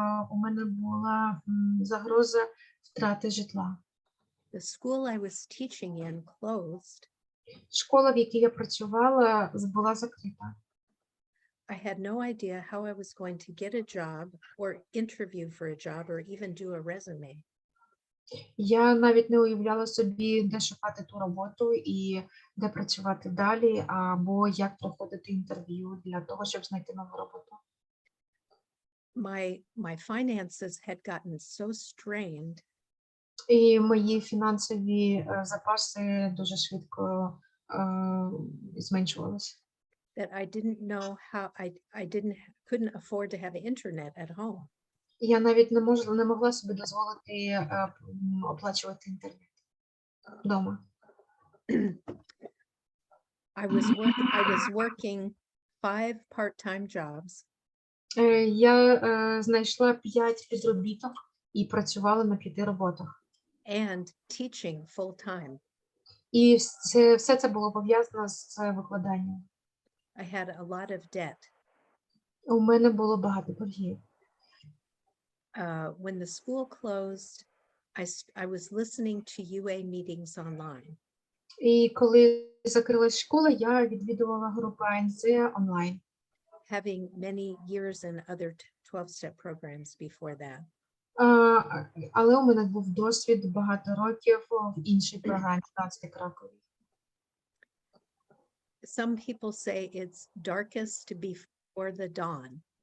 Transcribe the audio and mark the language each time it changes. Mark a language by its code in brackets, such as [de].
[uk] у мене була загроза втрати житла. [en] The school I was teaching in closed. [uk] Школа, в якій я працювала, була закрита. [en] I had no idea how I was going to get a job or interview for a job or even do a resume. [uk] Я навіть не уявляла собі, де шукати ту роботу і де працювати далі, або як проходити інтерв'ю для того, щоб знайти нову роботу. [en] My finances had gotten so strained [uk] І мої фінансові запаси дуже швидко зменшувалися. [en] that I didn't know how I couldn't afford to have internet at home. [uk] Я навіть не могла собі дозволити оплачувати інтернет вдома. [en] I was working 5 part-time jobs [uk] Я знайшла 5 підробіток і працювала на 5 роботах. [en] and teaching full-time. [uk] І все це було пов'язано з викладанням. [en] I had a lot of debt. [uk] У мене було багато боргів. [en] When the school closed, I was listening to UA meetings online. [uk] І коли закрилась школа, я відвідувала групу АНЗ онлайн. [en] Having many years in other 12-step programs before that. [uk] Але у мене був досвід багато років в іншій програмі 12-кроковій. [en] Some people say it's darkest before the dawn.